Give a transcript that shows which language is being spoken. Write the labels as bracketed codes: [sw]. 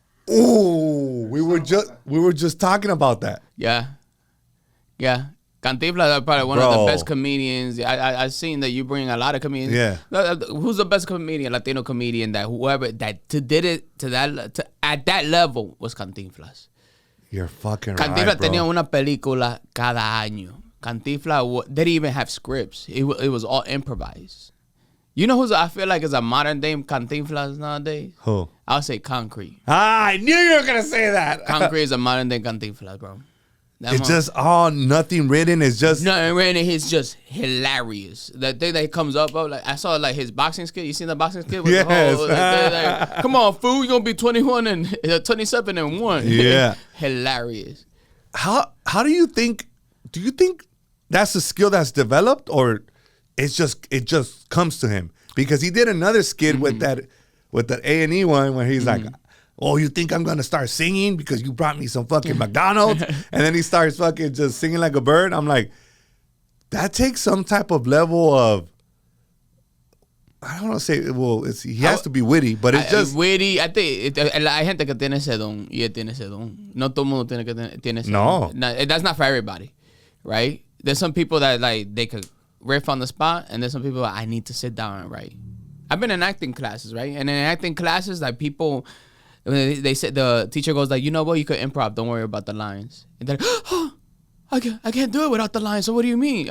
[en] Ooh, we were just talking about that. Yeah. Cantinflas is probably one of the best comedians. I've seen that you bring a lot of comedians. Yeah. Who's the best comedian, Latino comedian that whoever that did it at that level was Cantinflas. You're fucking Cantinflas right, bro. [es] tenía una película cada año. [en] Cantinflas didn't even have scripts. It was all improvised. You know who's I feel like is a modern day Cantinflas nowadays? Who? I'll say Concrete. I knew you were gonna say that. Concrete is a modern day Cantinflas, bro. It's just nothing written. It's just nothing written. He's just hilarious. That thing that comes up, bro. Like I saw like his boxing skit. You seen the boxing skit? With yes. The whole, like, come on, fool. You gonna be 21 and 27 and 1. Yeah. Hilarious. How do you think? Do you think that's a skill that's developed, or it just comes to him? Because he did another skit with that A&E one where he's like, oh, you think I'm going to start singing because you brought me some fucking McDonald's? And then he starts fucking just singing like a bird. I'm like, that takes some type of level of, I don't want to say, well, he has to be witty, but it's just. Witty, I think, [es] hay gente que tiene ese don, y él tiene ese don. No todo el mundo tiene ese don. [en] No, that's not for everybody, right? There's some people that, like, they could riff on the spot, and there's some people that I need to sit down and write. I've been in acting classes, right? And in acting classes, like, people... They said the teacher goes like, you know what, you could improv. Don't worry about the lines. And they're like, oh, I can't do it without the lines. So what do you mean?